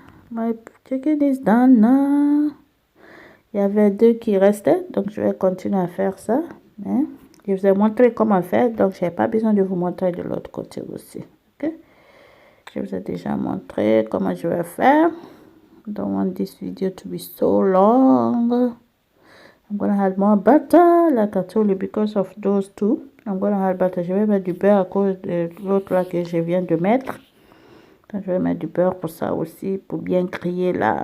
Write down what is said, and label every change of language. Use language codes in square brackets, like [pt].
[en] My chicken is done now. [fr] Il y avait 2 qui restaient, donc je vais continuer à faire ça. Hein? Je vous ai montré comment faire, donc je n'ai pas besoin de vous montrer de l'autre côté aussi. Okay? Je vous ai déjà montré comment je vais faire. [en] I don't want this video to be so long. I'm gonna add more butter, like I told you, because of those two. I'm gonna add butter. [fr] Je vais mettre du beurre à cause de l'autre là que je viens de mettre. Donc, je vais mettre du beurre pour ça aussi, pour bien griller là.